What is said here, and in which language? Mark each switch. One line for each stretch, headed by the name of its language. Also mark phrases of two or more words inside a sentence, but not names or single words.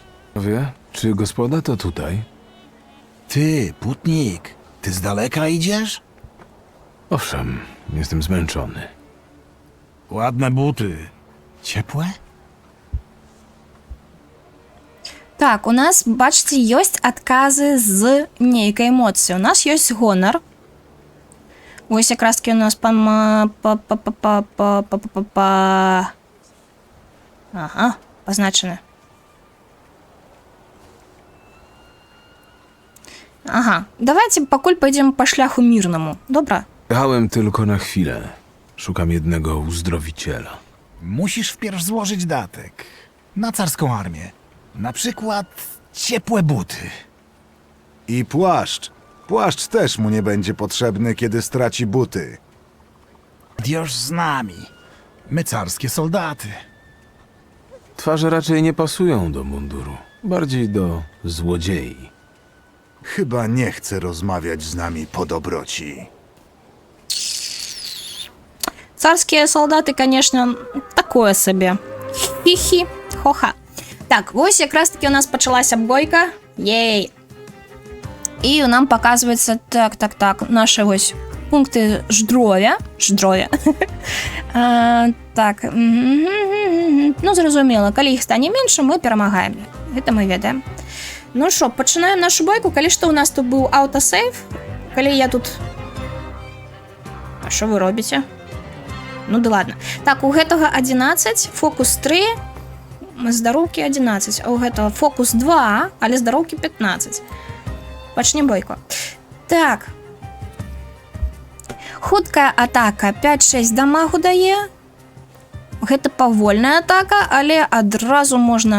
Polish: Wie, czy gospoda to tutaj? Ty, putnik, ty z daleka idziesz? Owszem, jestem zmęczony. Ładne buty. Ciepłe?
Ukrainian: Так, у нас, бачите,
Belarusian: ёсць адказы з нейкай эмоцыі. У нас ёсць гонар. Вось якраз таки у нас Ага, позначаны. Ага, давайте пакуль пойдзем па шляху мірнаму. Добра?
Polish: Jechałem tylko na chwilę. Szukam jednego uzdrowiciela. Musisz wpierw złożyć datek. Na carską armię. Na przykład ciepłe buty. I płaszcz. Płaszcz też mu nie będzie potrzebny, kiedy straci buty. Już z nami. My carskie soldaty. Twarze raczej nie pasują do munduru. Bardziej do złodziei. Chyba nie chce rozmawiać z nami po dobroci.
Russian: Царские солдаты, конечно, такое собі. Хі-хі, хоха.
Ukrainian: Так, ось якраз таки у нас почалася бойка. Єй. І нам показується, так, наші ось пункти ждровя. Так, ну зрозуміло, коли їх стане менше, ми перемагаємо. Це ми ведаємо. Ну що, починаємо нашу бойку. Коли що у нас тут був аутосейв, коли я тут... А що ви робите?
Russian: Ну да ладно.
Ukrainian: Так,
Belarusian: у гэтага 11, фокус 3, здароўкі 11, а у гэтага фокус 2, але здароўкі 15. Пачнем бойку. Так. Хуткая атака 5-6 дамагу дае. Гэта павольная атака, але адразу можна...